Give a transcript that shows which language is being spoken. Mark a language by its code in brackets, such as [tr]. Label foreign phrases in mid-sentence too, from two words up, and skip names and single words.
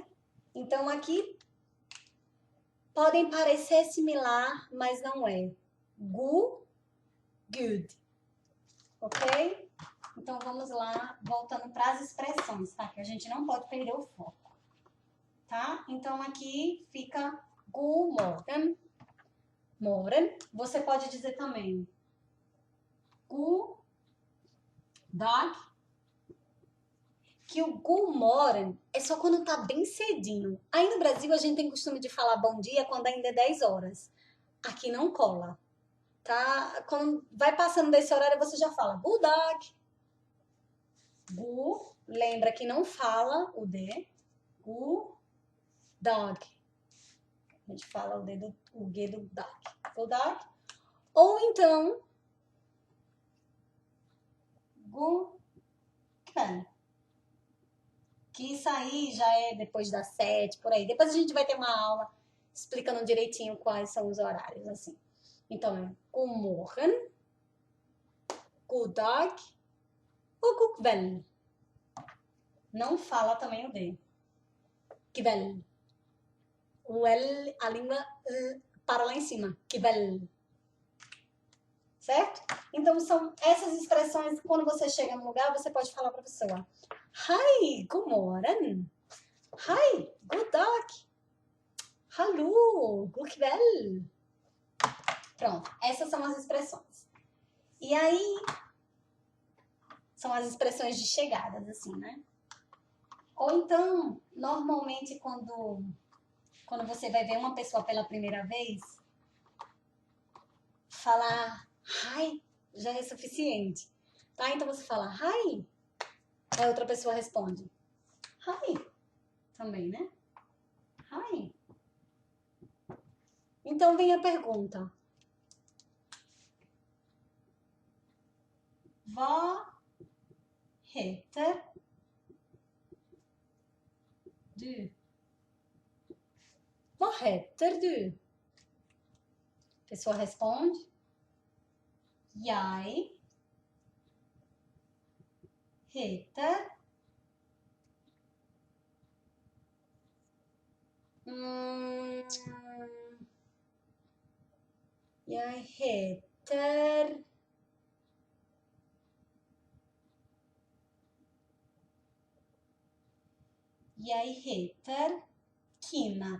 [pt] Então aqui podem parecer similar, mas não é. [sv] Gu, good. Ok? [pt] Então vamos lá, voltando para as expressões, tá? Que a gente não pode perder o foco. Tá? Então aqui fica [sv] god morgen. [pt] Você pode dizer também [sv] god dag. [pt] Que o [sv] god morgen [pt] é só quando tá bem cedinho. Aí no Brasil a gente tem costume de falar bom dia quando ainda é 10 horas. Aqui não cola, tá? Quando vai passando desse horário você já fala [sv] god dag. [pt] Gu, lembra que não fala o D. [sv] Gu, dog. [pt] A gente fala o G do dog. [sv] Gu, dog. [pt] Ou então, [sv] gu, kväll. [pt] Que isso aí já é depois das 7, por aí. Depois a gente vai ter uma aula explicando direitinho quais são os horários, assim. Então, é [sv] god morgen, god dag [pt] ou [sv] god kväll. [pt] Não fala também o D. Kväll. O L, a língua para lá em cima. Kväll. Certo? Então, são essas expressões, quando você chega no lugar, você pode falar para a pessoa. [sv] Hi, god morgen. Hi, god dag. Hallo, god kväll. [pt] Pronto, essas são as expressões. E aí, são as expressões de chegadas, assim, né? Ou então, normalmente, quando você vai ver uma pessoa pela primeira vez, falar hi já é suficiente, tá? Então você fala hi, aí a outra pessoa responde hi, também, né? Hi. Então vem a pergunta. [sv] Vad heter du? Vad heter du? [pt] A pessoa responde [sv] Jeg heter Jeg heter [pt] Kina.